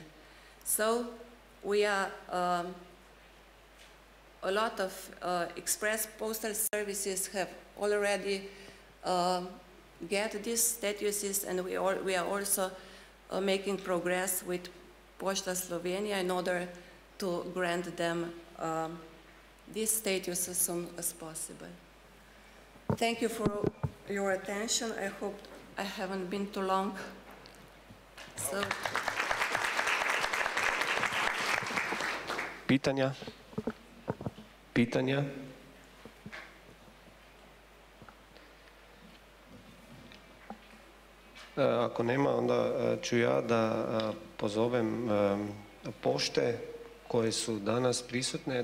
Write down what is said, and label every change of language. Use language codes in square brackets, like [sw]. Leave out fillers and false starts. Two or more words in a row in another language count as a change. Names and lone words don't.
[en] So we are a lot of express postal services have already get these statuses, and we are also making progress with Pošta Slovenije in order to grant them this status as soon as possible. Thank you for your attention. I hope I haven't been too long. So, [sr] pitanja? Pitanja? Ako nema, onda ću ja da pozovem pošte koje su danas prisutne.